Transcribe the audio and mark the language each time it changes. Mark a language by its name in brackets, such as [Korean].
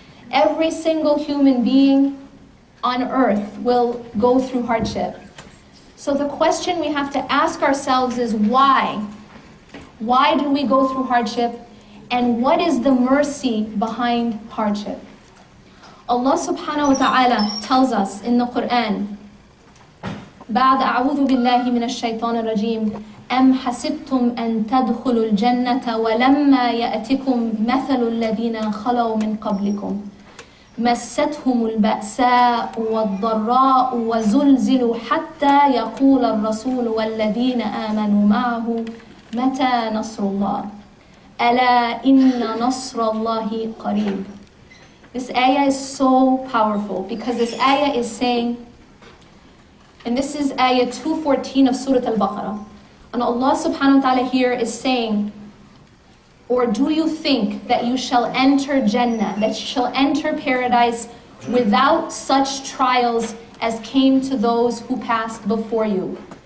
[English] Every single human being on earth will go through hardship. So the question we have to ask ourselves is why? Why do we go through hardship? And what is the mercy behind hardship? Allah subhanahu wa ta'ala tells us in the Quran, [Arabic] بعد أعوذ بالله من الشيطان الرجيم أم حسبتم أن تدخلوا الجنة ولما يأتكم مثل الذين خلوا من قبلكم مستهم البأساء والضراء وزلزلوا حتى يقول الرسول والذين آمنوا معه متى نصر الله ألا إن نصر الله قريب. [English] This ayah is so powerful because this ayah is saying, and this is ayah 214 of Surah Al-Baqarah, and Allah subhanahu wa ta'ala here is saying, or do you think that you shall enter Jannah, that you shall enter paradise without such trials as came to those who passed before you?